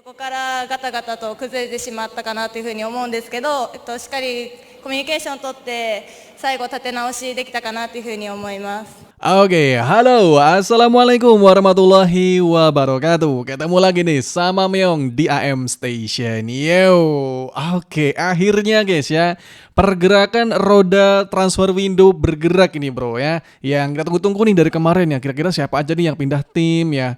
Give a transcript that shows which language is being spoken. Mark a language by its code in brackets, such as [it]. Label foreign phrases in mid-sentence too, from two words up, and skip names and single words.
[ja] こからガタガタと崩れてしまったかなというふうに思うんですけど、しっかりコミュニケーションをとって最後立て直しできたかなというふうに思います。 [id] Oke, halo, [ar] السلام عليكم ورحمة الله وبركاته. [id] Ketemu lagi nih sama Meong di AM Station. Yo, oke, akhirnya guys ya, pergerakan roda [en] transfer window [id] bergerak ini bro ya. Yang kita tunggu-tunggu nih dari kemarin ya. Kira-kira siapa aja nih yang pindah tim ya?